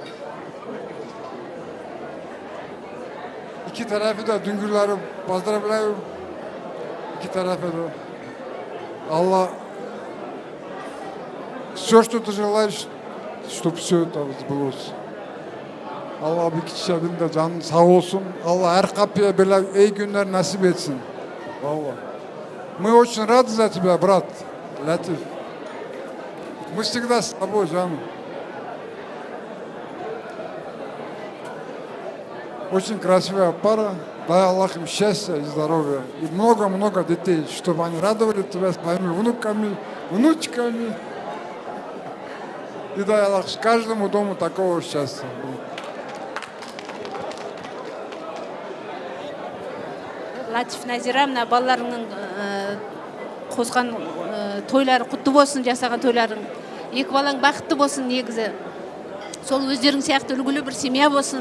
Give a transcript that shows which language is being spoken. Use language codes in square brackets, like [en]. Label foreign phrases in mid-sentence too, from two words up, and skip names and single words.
[tr] İki tarafı da düngürleri поздравляю. İki tarafı da. [ru] Allah все, что ты желаешь, чтобы все это сбылось. [tr] Allah bir kişinin de canı sağ olsun. Allah her kapıya böyle iyi günler nasip etsin. Vallahi. [ru] Мы очень рады за тебя, брат Латиф. Мы всегда с тобой, Жанна. Очень красивая пара. Дай Аллах им счастья и здоровья. И много-много детей, чтобы они радовали тебя своими внуками, внучками. И дай Аллах каждому дому такого счастья. [kk] Латиф Назира, мына балаларыңның қосқан тойлары құтты болсын, жасаған тойларың. Екі балаң бақытты болсын негізі. Сол өздерің сияқты үлгілі бір семья болсын.